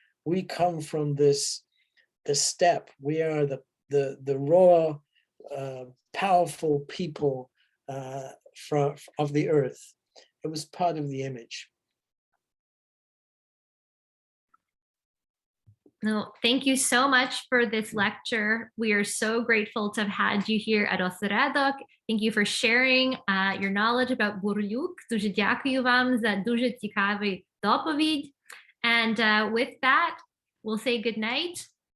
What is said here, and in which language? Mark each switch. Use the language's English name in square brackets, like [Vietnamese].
[English] We come from the steppe. We are the raw, powerful people of the earth. It was part of the image. No, thank you so much for this lecture. We are so grateful to have had you here at Осередок. Thank you for sharing your knowledge about Burliuk. [Ukrainian] Дуже дякую вам за дуже цікавий доповідь. [English] And with that, we'll say good night.